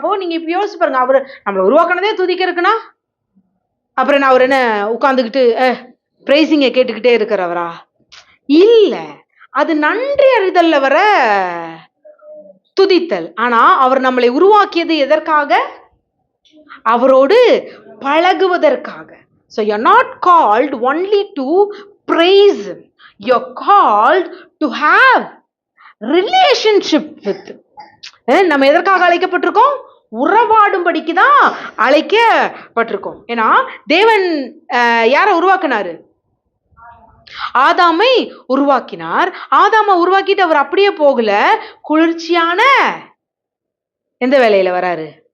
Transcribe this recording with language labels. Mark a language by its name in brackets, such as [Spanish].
[Tamil] அப்போ நீங்க இப்ப யோசிச்சு பாருங்க, அவர் நம்மளை உருவாக்கினதே துதிக்கிறதுக்குன்னா அப்புறம் நான் அவர் என்ன உட்கார்ந்துக்கிட்டு பிரைசிங்க கேட்டுக்கிட்டே இருக்கிறவரா? இல்ல, அது நன்றி அறிதல்ல வர துதித்தல். ஆனா அவர் நம்மளை உருவாக்கியது எதற்காக? அவரோடு பழகுவதற்காக. [English] So you're not called only to praise him. You're called to have relationship with him. [Tamil] நம்ம எதற்காக அழைக்கப்பட்டிருக்கோம்? உறவாடும்படிக்கு தான் அழைக்கப்பட்டிருக்கோம். ஏன்னா தேவன் யாரை உருவாக்கினாரு? ஆதாமை உருவாக்கினார். ஆதாமை உருவாக்கிட்டு அவர் அப்படியே போகல, குளிர்ச்சியான எந்த வேலையில வராரு?